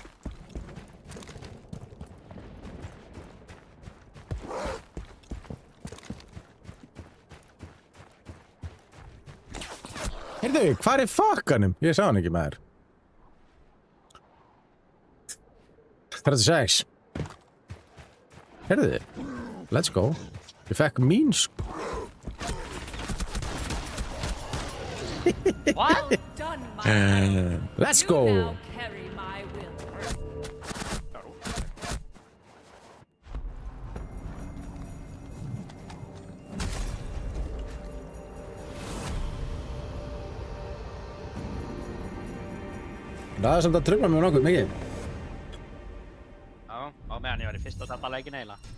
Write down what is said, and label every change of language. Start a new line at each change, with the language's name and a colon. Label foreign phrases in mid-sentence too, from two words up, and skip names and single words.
Icelandic: Heyrðu, hvar er fokkanum? Ég sá hann ekki maður. 36. Heyrðu,
English: let's go.
Icelandic: Ég fekk mín
English: What? Well done, my let's You go. now carry my will.
Icelandic: Það er samt að trufla mig nokkuð mikið. Já, á meðan ég var í fyrsta þetta leikin eiginlega.